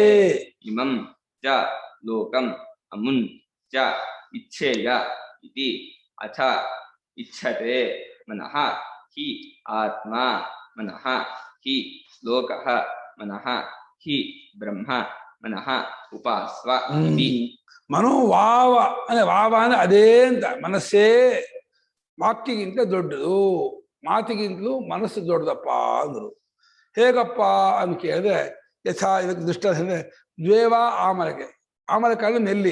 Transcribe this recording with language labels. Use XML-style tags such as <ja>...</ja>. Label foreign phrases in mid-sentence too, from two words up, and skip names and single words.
<sa>ಇಮಂ ಚ ಲೋಕಂ ಅಮುನ್ ಚ ಇಚ್ಛೇಯ ಇತಿ. ಅಥ ಇಚ್ಛತೆ. ಮನಃ ಹಿ ಆತ್ಮ ಮನಃ ಹಿ ಲೋಕಃ ಮನಃ ಹಿ ಬ್ರಹ್ಮ ಮನಃ ಉಪಾಸ್ವ ಇತಿ.</sa> <kn>ಮನೋವಾವ ಅಂದ್ರೆ ವಾವ ಅಂದ್ರೆ ಅದೇ ಅಂತ. ಮನಸ್ಸೇ ವಾಕ್ಯಗಿಂತ ದೊಡ್ಡದು, ಮಾತಿಗಿಂತಲೂ ಮನಸ್ಸು ದೊಡ್ಡದಪ್ಪ ಅಂದ್ರು. ಹೇಗಪ್ಪ ಅಂತ ಕೇಳಿದ್ರೆ ಯಥಾ ಇದಕ್ಕೆ ದೃಷ್ಟ ಅಂದ್ರೆ</kn> <sa>ದ್ವೇವ ಆಮಲಕೆ.</sa> <kn>ಆಮಲಕ ಅಂದ್ರೆ ನೆಲ್ಲಿ.</kn>